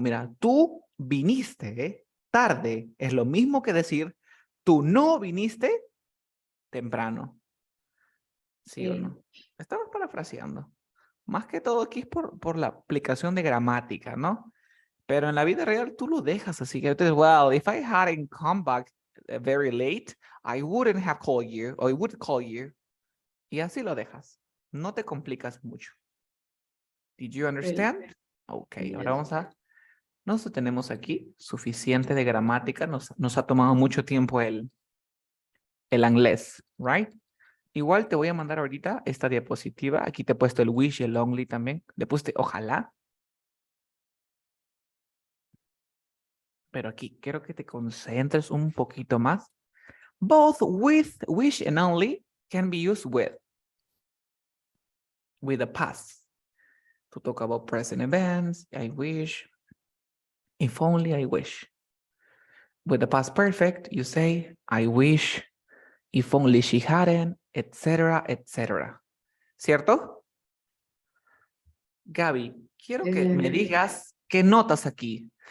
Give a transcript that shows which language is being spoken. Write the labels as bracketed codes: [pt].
[es] Mira, tú viniste tarde. Es lo mismo que decir, tú no viniste temprano. ¿Sí o no? Estamos parafraseando. Más que todo aquí es por la aplicación de gramática, ¿no? Pero en la vida real tú lo dejas así. Que entonces, [en] well, if I hadn't come back very late, I wouldn't have called you, or I would call you. [es] Y así lo dejas. No te complicas mucho. [en] Did you understand? [es] Ok, ahora vamos a... Nosotros tenemos aquí suficiente de gramática. Nos ha tomado mucho tiempo el inglés, right? Igual te voy a mandar ahorita esta diapositiva. Aquí te he puesto el wish y el only también. Le puse ojalá. Pero aquí quiero que te concentres un poquito más. [en] Both with, wish, and only can be used with the past. To talk about present events, I wish. If only I wish. With the past perfect, you say, I wish. If only she hadn't, etc., etc. [es] ¿Cierto? Gaby, quiero que me digas qué notas aquí.